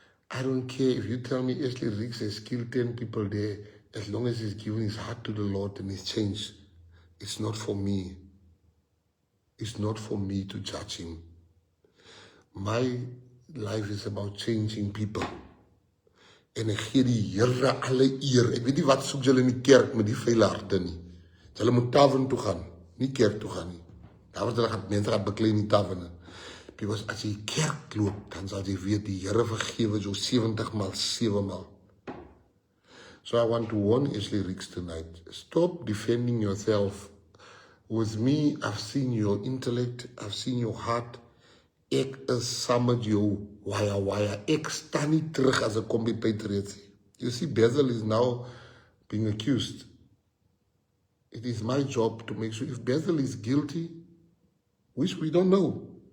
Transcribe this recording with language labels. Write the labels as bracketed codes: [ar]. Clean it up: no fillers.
[en] I don't care if you tell me Ashley Ricks has killed 10 people there, as long as he's given his heart to the Lord and he's changed. It's not for me. It's not for me to judge him. My life is about changing people. [af] En ek gee die Here alle eer. Ek weet nie wat soek julle in die kerk met die vuile harte nie. Julle moet tavern toe gaan, nie kerk toe gaan nie. Daar word hulle mense gaan beklei in die taverne. [en] Because [af] as jy kerk loop, dan sal jy weet die Here vergewe jou 70 maal 7 maal. [en] So I want to warn Ashley Ricks tonight. Stop defending yourself. With me, I've seen your intellect, I've seen your heart. [af] Ek is saam met jou waya. Ek staan nie terug as ek kom by patriotic. [en] You see, Basil is now being accused. It is my job to make sure if Basil is guilty, which we don't know.